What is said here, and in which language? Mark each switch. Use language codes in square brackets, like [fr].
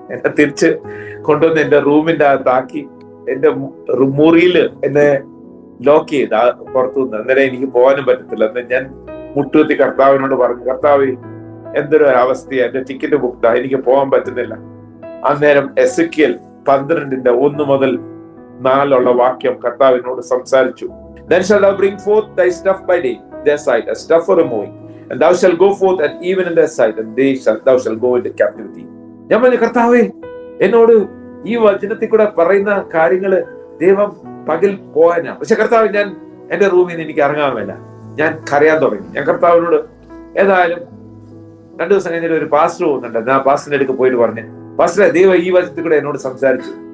[ml] എന്നെ തിരിച്ച് കൊണ്ടുവന്ന് എന്റെ റൂമിന്റെ അകത്താക്കി എന്റെ മുറിയില് എന്നെ ലോക്ക് ചെയ്ത് പുറത്തുനിന്ന്. അന്നേരം എനിക്ക് പോകാനും പറ്റത്തില്ല. അന്ന് ഞാൻ മുട്ടുകുത്തി കർത്താവിനോട് പറഞ്ഞു, കർത്താവ് എന്തൊരു അവസ്ഥയാ, എന്റെ ടിക്കറ്റ് ബുക്ക്ഡാ, എനിക്ക് പോകാൻ പറ്റുന്നില്ല. അന്നേരം എസെക്കിയേൽ 12:1-4 വാക്യം കർത്താവിനോട് സംസാരിച്ചു. [en] Then shalt thou bring forth thy stuff by day, their sight, a stuff for removing, and thou shalt go forth at even in their sight, and thou shalt go into captivity. [ml] ഞാൻ പറഞ്ഞു, കർത്താവേ, എന്നോട് ഈ വചനത്തിൽ കൂടെ പറയുന്ന കാര്യങ്ങള് ദൈവം പകൽ പോകാനാ. പക്ഷെ കർത്താവ്, ഞാൻ എന്റെ റൂമിൽ നിന്ന് എനിക്ക് ഇറങ്ങാൻ വേണ്ട. ഞാൻ കരയാൻ തുടങ്ങി. ഞാൻ കർത്താവിനോട് ഏതായാലും 2 ദിവസം കഴിഞ്ഞിട്ട് ഒരു പാസ്റ്റർ പോകുന്നുണ്ട്, ഞാൻ പാസ്റ്ററിന്റെ അടുക്ക് പോയിട്ട് പറഞ്ഞു, പാസ്റ്ററെ, ദൈവം ഈ വചനത്തിൽ കൂടെ എന്നോട് സംസാരിച്ചു.